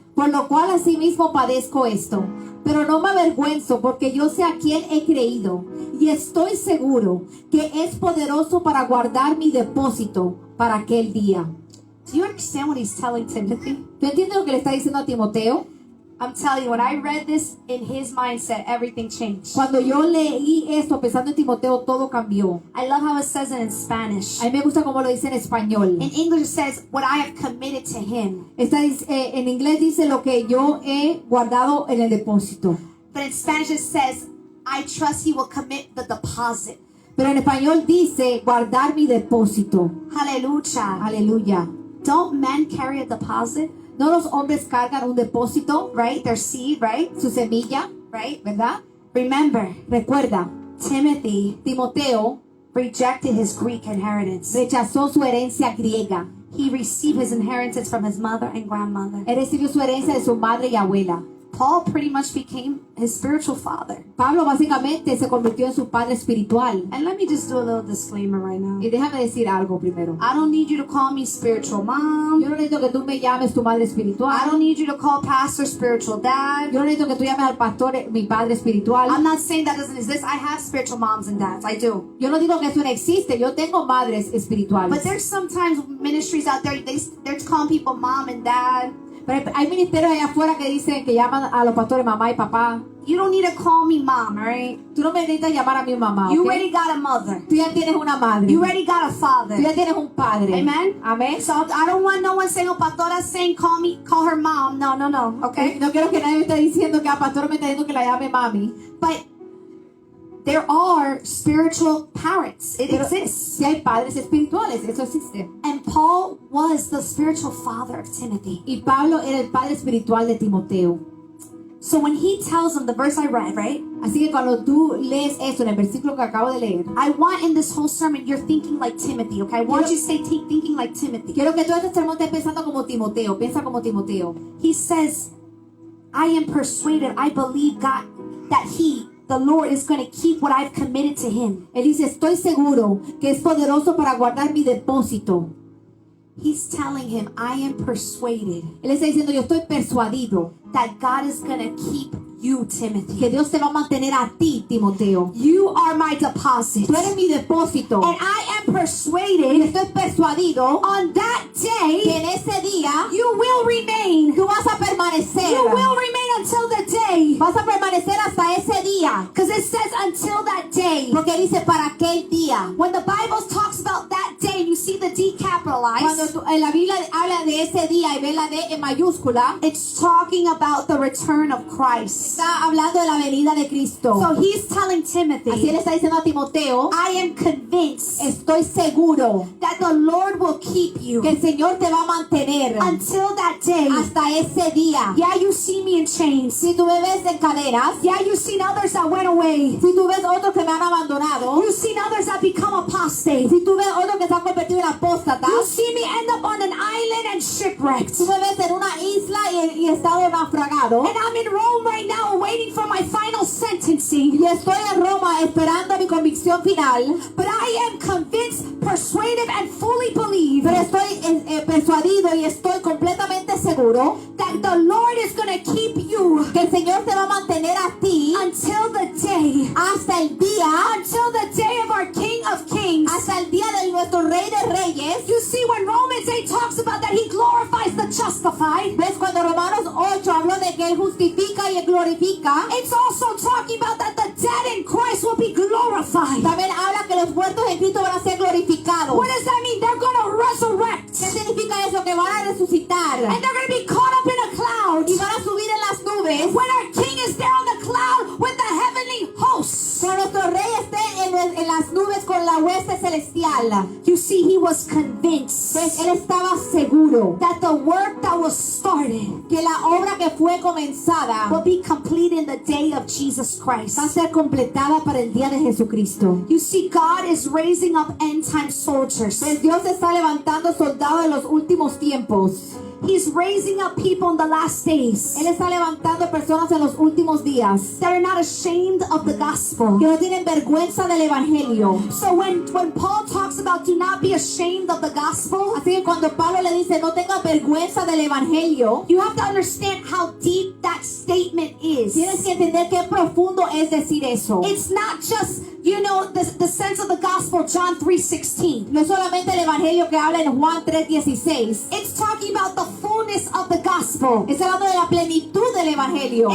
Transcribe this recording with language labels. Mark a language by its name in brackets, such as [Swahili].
[Spanish] por lo cual asimismo padezco esto. Pero no me avergüenzo, porque yo sé a quién he creído, y estoy seguro que es poderoso para guardar mi depósito para aquel día. [English] Do you understand what he's telling Timothy? [Spanish] ¿Tú entiendes lo que le está diciendo a Timoteo? [English] I'm telling you, when I read this in his mindset, everything changed. [Spanish] Cuando yo leí esto pensando en Timoteo, todo cambió. [English] I love how it says it in Spanish. [Spanish] A mí me gusta cómo lo dice en español. [English] In English, it says, what I have committed to him. [Spanish] En inglés dice lo que yo he guardado en el depósito. [English] But in Spanish, it says, I trust he will commit the deposit. [Spanish] Pero en español dice guardar mi depósito. [English] Hallelujah. [Spanish] Aleluya. [English] Don't men carry a deposit? [Spanish] ¿No los hombres cargan un depósito? [English] Right? Their seed, right? [Spanish] Su semilla, [English] Right? [Spanish] ¿verdad? [English] Remember, [Spanish] Recuerda, [English] Timothy [Spanish] Timoteo [English] rejected his Greek inheritance. [Spanish] rechazó su herencia griega. [English] He received his inheritance from his mother and grandmother. [Spanish] Él recibió su herencia de su madre y abuela. [English] Paul pretty much became his spiritual father. [Spanish] Pablo básicamente se convirtió en su padre espiritual. [English] And let me just do a little disclaimer right now. [Spanish] Y déjame decir algo primero. [English] I don't need you to call me spiritual mom. [Spanish] Yo no necesito que tú me llames tu madre espiritual. [English] I don't need you to call pastor spiritual dad. [Spanish] Yo no necesito que tú llames al pastor mi padre espiritual. [English] I'm not saying that doesn't exist. I have spiritual moms and dads. I do. [Spanish] Yo no digo que eso no existe. Yo tengo madres espirituales. [English] But there's sometimes ministries out there, they're calling people mom and dad. [Spanish] Pero hay ministerios allá afuera que dicen que llaman a los pastores mamá y papá. [English] You don't need to call me mom, alright? [Spanish] Tú no me necesitas llamar a mi mamá, [English] You [Spanish] ¿ok? [English] already got a mother. [Spanish] Tú ya tienes una madre. [English] You already got a father. [Spanish] Tú ya tienes un padre. [English] Amen? [Spanish] Amén. [English] So I don't want no one saying, oh, pastora saying call her mom. No, okay? [Spanish] No quiero que nadie me esté diciendo que a pastor me está diciendo que la llame mami. [English] But there are spiritual parents. It [Spanish] Pero [English] exists. [Spanish] si hay padres espirituales, eso existe. [English] And Paul was the spiritual father of Timothy. [Spanish] Y Pablo era el padre espiritual de Timoteo. [English] So when he tells him the verse I read, right? [Spanish] Así que cuando tú lees eso en el versículo que acabo de leer, [English] I want in this whole sermon you're thinking like Timothy, okay? I want you to stay thinking like Timothy. [Spanish] quiero que todo este sermón estés pensando como Timoteo. Piensa como Timoteo. [English] He says, I am persuaded, I believe God, that the Lord is going to keep what I've committed to him. [Spanish] Él dice, estoy seguro que es poderoso para guardar mi depósito. [English] He's telling him, I am persuaded [Spanish] Él está diciendo, yo estoy persuadido [English] that God is going to keep you, Timothy. [Spanish] que Dios te va a mantener a ti, Timoteo. [English] You are my deposit. [Spanish] Tú eres mi depósito. [English] And I am [Spanish] Y [English] persuaded [Spanish] estoy persuadido [English] on that [Spanish] que [English] day [Spanish] en ese día [English] you will remain. [Spanish] tú vas a permanecer. [English] You will remain until the day. [Spanish] Vas a permanecer hasta ese día. [English] Because it says until that day. [Spanish] Porque dice para aquel día. [English] When the Bible talks about that day, you see the D [Spanish] Cuando [English] capitalized. [Spanish] en la Biblia habla de ese día y ve la D en mayúscula, [English] It's talking about the return of Christ. [Spanish] está hablando de la venida de Cristo. [English] So he's telling [Spanish] Así él [English] Timothy, [Spanish] está diciendo a Timoteo, [English] I am convinced [Spanish] estoy seguro [English] that the Lord will keep [Spanish] que [English] you [Spanish] el Señor te va a mantener [English] until that day. [Spanish] hasta ese día. [English] Yeah, you see me in chains. [Spanish] Si tú me ves en cadenas, [English] Yeah, you've seen others that went away. [Spanish] si tú ves otros que me han abandonado, [English] You've seen others that become apostate. [Spanish] si tú ves otros que se han convertido en apóstatas, [English] You see me end up on an island and shipwrecked. [Spanish] tú me ves en una isla y estado naufragado, [English] And I'm in Rome right now waiting for my final sentencing. [Spanish] y estoy en Roma esperando mi convicción final, [English] But I am convinced, persuaded, and fully believe [Spanish] pero estoy persuadido y estoy completamente seguro [English] that the Lord is going to keep you [Spanish] que el Señor te va a mantener a ti [English] until the day, [Spanish] hasta el día, [English] until the day of our King of Kings. [Spanish] hasta el día de nuestro Rey de Reyes. [English] You see, when Romans 8 talks about that, he glorifies the justified. [Spanish] ¿Ves? Cuando Romanos 8 habló de que Él justifica y Él glorifica, [English] It's also talking about that the dead in Christ will be glorified. [Spanish] también habla que los muertos en Cristo van a ser glorificados. [English] What does that mean? They're going to resurrect. [Spanish] ¿Qué significa eso? Que van a resucitar [English] And they're going to be caught up in a cloud. [Spanish] y van a subir en las nubes. [English] When our King is there on the cloud with the heavenly hosts. [Spanish] Cuando nuestro Rey esté en las nubes con la hueste celestial. [English] You see, he was convinced [Spanish] ¿Ves? Él estaba seguro [English] that the work that was started [Spanish] que la obra que fue comenzada [English] will be complete in the day of Jesus Christ. [Spanish] va a ser completada para el día de Jesucristo. [English] You see, God is raising up end time soldiers. [Spanish] Pues Dios está levantando soldados en los últimos tiempos. [English] He's raising up people in the last days [Spanish] Él está levantando personas en los últimos días [English] that are not ashamed of the gospel. [Spanish] que no tienen vergüenza del evangelio. [English] So when Paul talks about do not be ashamed of the gospel, [Spanish] Así que cuando Pablo le dice no tenga vergüenza del evangelio, [English] you have to understand how deep that statement is. [Spanish] tienes que entender qué profundo es decir eso. [English] It's not just you know, the sense of the gospel, John 3:16. [Spanish] No solamente el evangelio que habla en Juan 3:16. [English] It's talking about the fullness of the gospel. [Spanish] Está hablando de la plenitud del evangelio.